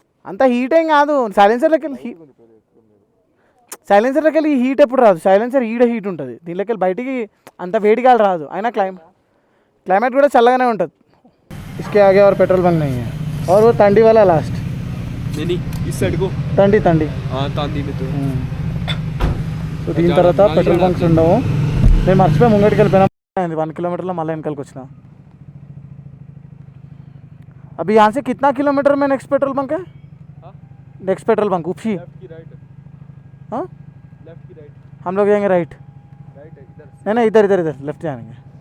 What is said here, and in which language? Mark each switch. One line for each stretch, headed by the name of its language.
Telugu: అంత హీట్ ఏం కాదు, సైలెన్సర్లోకి వెళ్ళి హీట్ ఎప్పుడు రాదు. సైలెన్సర్ ఈడ హీట్ ఉంటుంది, దీనిలోకి వెళ్ళి బయటికి అంత వేడిగాలు రాదు. అయినా क्लाइमेट కూడా చల్లగానే ఉంటుంది.
Hindi: इसके आगे और पेट्रोल बंक नहीं है, और वो तंडी वाला लास्ट नहीं इस साइड को तंडी हाँ तांदी में तो
Telugu: సో దీని తర్వాత పెట్రోల్ బంక్స్ ఉండవు. నేను మర్చిపోయి ముంగటికి వెళ్ళిపోయినా, 1 किलोमीटरలో మళ్ళీ వెనకాలకి వచ్చిన.
Hindi: अभी यहाँ से कितना किलोमीटर में नेक्स्ट पेट्रोल बंक है? नेक्स्ट पेट्रोल बंक उपसी, हाँ हम लोग जाएंगे राइट. नहीं इधर लेफ्ट जाएंगे.